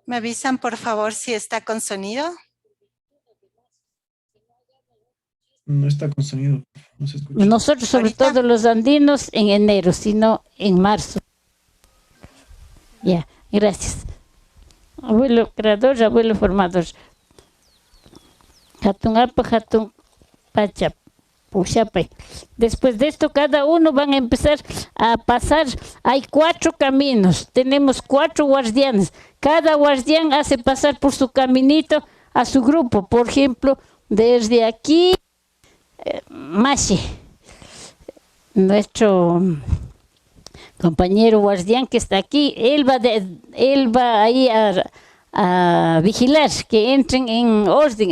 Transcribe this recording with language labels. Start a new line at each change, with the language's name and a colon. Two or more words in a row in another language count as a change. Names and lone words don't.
Spanish: ¿Me avisan por favor si está con sonido? No está con sonido, no se escucha. Nosotros, sobre ¿Ahorita? todo los andinos, en enero, sino en marzo. Ya, gracias. Abuelo creador, abuelo formador.
Quechua: Hatun apa, hatun pacha, puchape.
Spanish: Después de esto, cada uno van a empezar a pasar. Hay 4 caminos. Tenemos 4 guardianes. Cada guardián hace pasar por su caminito a su grupo. Por ejemplo, desde aquí, Mashi, nuestro compañero guardián que está aquí, él va ahí a vigilar que entren en orden.